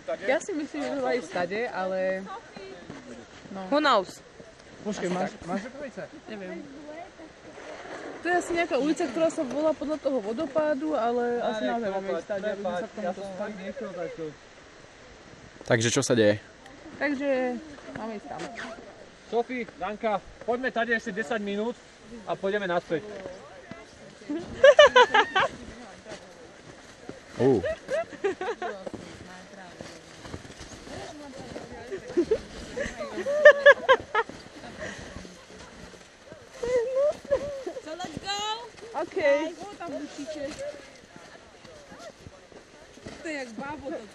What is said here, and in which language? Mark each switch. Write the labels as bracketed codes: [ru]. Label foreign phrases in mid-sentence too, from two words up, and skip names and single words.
[sk] Ja si myslím, že sme mali ísť stade, ale no. [en] Who knows? [sk] Počkej, máš rukavice? Neviem. To je asi nejaká ulica, ktorá sa volá podľa toho vodopádu, ale asi naozaj máme ísť stade, aby sme sa k tomu dostali. Takže čo sa deje? Takže máme ísť tam. Sofie, Danka, poďme tady ešte 10 minút a pôjdeme naspäť. [en] So let's go. Okay. [sk] Tam určite. To je jak bábo toto.